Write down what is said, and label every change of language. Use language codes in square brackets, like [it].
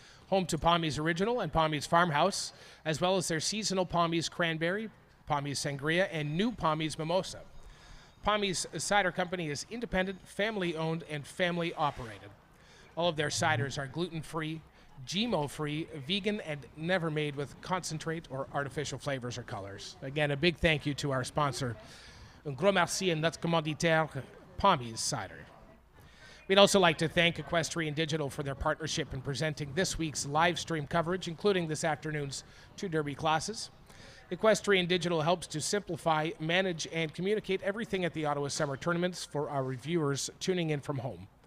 [en] Home to Poomies Original and Poomies Farmhouse, as well as their seasonal Poomies Cranberry, Poomies Sangria, and new Poomies Mimosa. Poomies Cider Company is independent, family-owned, and family-operated. All of their ciders are gluten-free, GMO-free, vegan, and never made with concentrate or artificial flavors or colors. Again, a big thank you to our sponsor. [fr] Un gros merci à notre commanditaire, Poomies Cider. [en] We'd also like to thank Equestrian Digital for their partnership in presenting this week's live stream coverage, including this afternoon's 2 Derby classes. Equestrian Digital helps to simplify, manage, and communicate everything at the Ottawa Summer Tournaments for our reviewers tuning in from home.